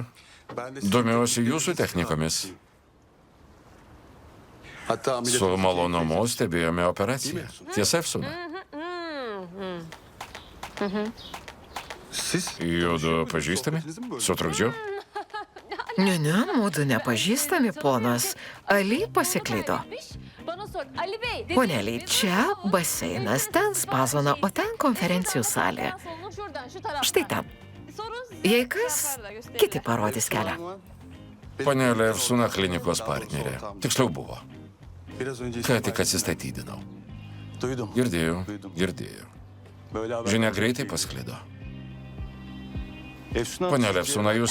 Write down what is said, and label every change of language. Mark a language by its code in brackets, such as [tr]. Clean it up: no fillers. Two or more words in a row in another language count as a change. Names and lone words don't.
[lt] Domiuosi jūsų technikomis. Su malonumu stebėjome operaciją. Tiesa, Efsuna? Judu pažįstami? Sutrukdžiau? Ne, mūdu nepažįstami, ponas. Ali pasiklydo. [tr] Bana sor. Ali Bey. [lt] Poneliai, čia baseinas, ten spazona, o ten konferencijų salė. [tr] Solunum şuradan şu taraftan. [lt] Štai ten. [tr] Sorun [lt] Jei kas, kiti parodys kelią. Panelė Efsuna klinikos partnerė. Tiksliau buvo. Ką tik atsistatydinau. Girdėjau. Žinia greitai pasklido. Panelė Efsuna, jūs